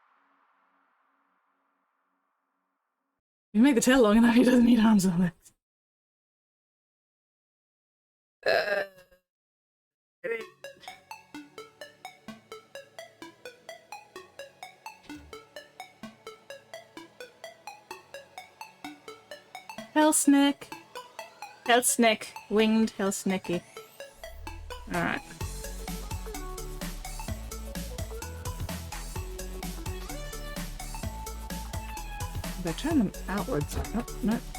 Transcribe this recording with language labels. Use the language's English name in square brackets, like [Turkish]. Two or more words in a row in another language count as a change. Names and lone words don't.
[English] You make the tail long enough, he doesn't need arms on it. Hellsnick. Hellsnick. Winged Hellsnicky. Alright. If I turn them outwards, oh, no.